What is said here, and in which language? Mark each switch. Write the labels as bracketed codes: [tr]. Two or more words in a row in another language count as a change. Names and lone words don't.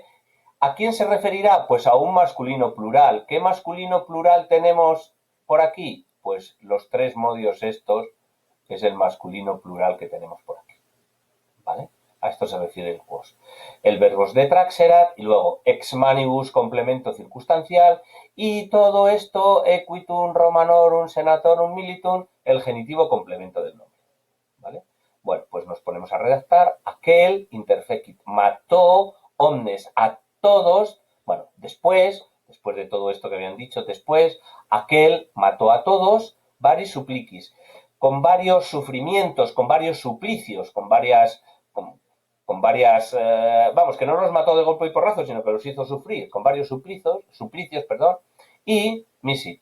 [es] ¿A quién se referirá? Pues a un masculino plural. ¿Qué masculino plural tenemos por aquí? Pues los tres modios estos, que es el masculino plural que tenemos por aquí, ¿vale? A esto se refiere el quos. El verbos detraxerat y luego [la] ex manibus [es] complemento circunstancial y todo esto [la] equitum romanorum senatorum militum, [es] el genitivo complemento del nombre. ¿Vale? Bueno, pues nos ponemos a redactar. Aquel interfecit mató omnes a todos. Bueno, después de todo esto que habían dicho, después, aquel mató a todos, [la] varis supplicis, [es] con varios sufrimientos, con varios suplicios, con varias, vamos, que no los mató de golpe y porrazo, sino que los hizo sufrir, con varios suplicios, y misit.